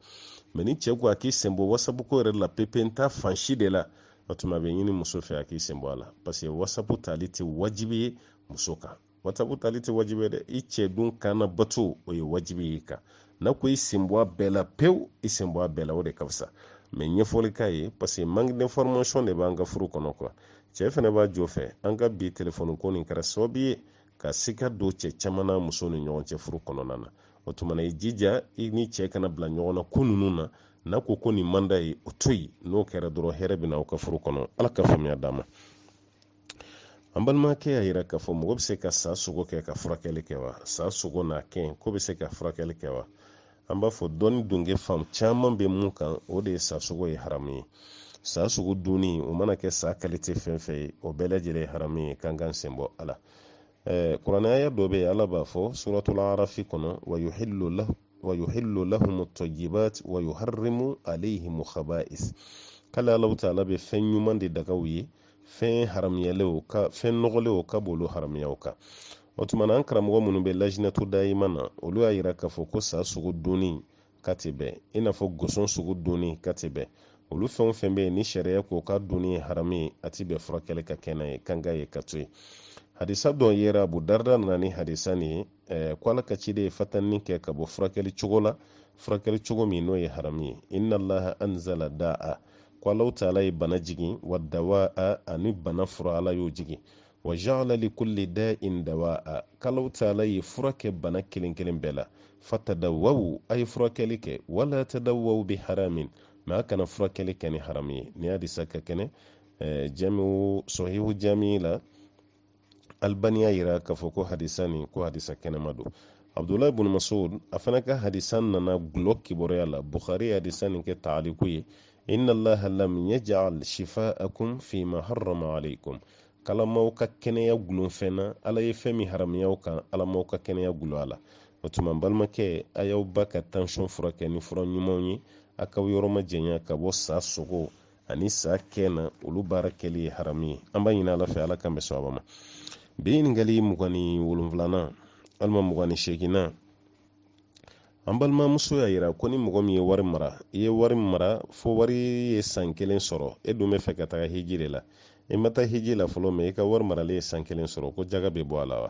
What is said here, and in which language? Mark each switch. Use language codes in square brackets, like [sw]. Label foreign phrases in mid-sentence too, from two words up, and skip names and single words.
[bm] mɛ ni cɛ ko a k'i sen bɔ whatsapp ko yɛrɛ la pepe n ta fan si de la, o tuma a bɛ ɲini muso fɛ a k'i sen bɔ a la, parce que whatsapp tali tɛ wajibi ye muso kan, whatsapp tali tɛ wajibi ye dɛ, i cɛ dun kana bato o ye wajibi ye kan, n'a ko i sen bɔ a bɛɛ la pewu i sen bɔ a bɛɛ la, o de ka fisa. mɛ ɲɛfɔli k'a ye parce que manque d'information de b'an ka furu kɔnɔ quoi. cɛ fana b'a jɔ fɛ an ka bi telefɔni ko nin kɛra sababu ye ka sika don cɛ caman na muso ni ɲɔgɔn cɛ furu kɔnɔna na, o tumana i jija i ni cɛ kana bila ɲɔgɔn na ko ninnu na, n'a ko nin man d'a ye o to yen, n'o kɛra dɔrɔn hɛrɛ bɛ na aw ka furu kɔnɔ, ala ka faamuya d'a ma. an balimakɛ y'a yira k'a fɔ mɔgɔ bɛ se ka sa sogo kɛ ka furakɛli kɛ wa? sa sogo n'a kɛn ko bɛ se ka furakɛli kɛ wa? an b'a fɔ dɔnni dunge fan caman bɛ mun kan o de ye sa sogo ye haramu ye. sa sogo dunni o mana kɛ sa kalite fɛn fɛn ye o bɛɛ lajɛlen ye haramu ye, kan kan sen bɔ ala. kuranɛ aya dɔ bɛ yen ala b'a fɔ suratul arafi kɔnɔ [ar] ويحل لهم الطيبات ويحرم عليهم الخبائث, [bm] k'ale Alahu Taala bɛ fɛn ɲuman de dagaw ye, fɛn haramuyalew ka fɛn nɔgɔlenw ka b'olu haramuyaw kan. o tumana an karamɔgɔ minnu bɛ lajinatu dayima na olu y'a yira k'a fɔ ko sa sogo dunni ka tɛ bɛn i n'a fɔ gɔsɔn sogo dunni ka tɛ bɛn, olu fɛn o fɛn bɛ yen ni sariya ko ka dunni ye haramu ye a tɛ bɛn furakɛli ka kɛ n'a ye, kan ka ye ka to yen. hadisa dɔ yera abu darda nana ni hadisa nin ye ko ala ka ciden ye fatanni kɛ ka bɔ furakɛli cogo la, furakɛli cogo min n'o ye haramu ye. [ar] إن الله أنزل الداء, [bm] ko Alahu Taala ye bana jigin, [ar] ودواء [bm] ani bana fura ala y'o jigin, [ar] وجعل لكل داء دواء, [bm] k'Alahu Taala ye fura kɛ bana kelen kelen bɛɛ la, fatadawwaw a ye furakɛli kɛ, [ar] ولا تداووا بحرام, [bm] mɛ a kana furakɛli kɛ ni haramu ye. ni hadisa ka kɛnɛ jamiu sahihu jami la albani y'a yira k'a fɔ ko hadisa nin ko hadisa kɛnɛma don. abdullahi ibn masud a fana ka hadisa nana gulɔ kibaruya la, bukhari hadisa nin kɛ taaliku ye, [ar] إن الله لم يجعل شفاءكم فيما حرم عليكم, [bm] kalamaw ka kɛnɛya gulon fɛn na ala ye fɛn min haramuyaw kan alamaw ka kɛnɛya gulon a la. o tuma balimakɛ a y'aw ba ka tension furakɛ ni fura ɲumanw ye, a k'aw yɔrɔ ma janya ka bɔ sa sogo ani sa kɛn na, olu baara kɛli ye haramu ye. an b'a ɲini ala fɛ ala kan bɛ sɔn a ma. bi ɲininkali 27nan walima 28nan, an balimamuso y'a yira ko ni mɔgɔ min ye wari mara, i ye wari mara fo wari ye san 1 sɔrɔ, e dun bɛ fɛ ka taga hiji de la, i ma taa hiji la fɔlɔ mɛ i ka wari maralen ye san 1 sɔrɔ, ko jaga bɛ bɔ a la wa?